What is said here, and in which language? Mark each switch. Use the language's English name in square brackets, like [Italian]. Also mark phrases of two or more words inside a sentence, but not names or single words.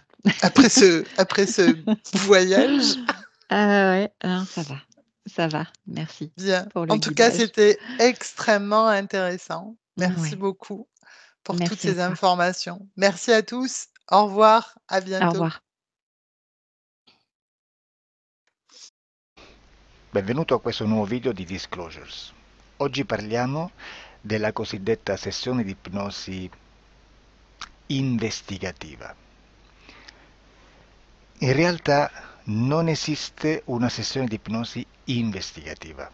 [French] après ce voyage? Ouais, non, ça va, merci Bien. pour le En tout cas, guidage. c'était extrêmement intéressant. Merci Ouais, beaucoup pour toutes merci à ces toi. informations. Merci à tous. Au revoir. À Au bientôt. revoir. [Italian] Benvenuto a questo nuovo video di Disclosures. Oggi parliamo della cosiddetta sessione di ipnosi investigativa. In realtà non esiste una sessione di ipnosi investigativa.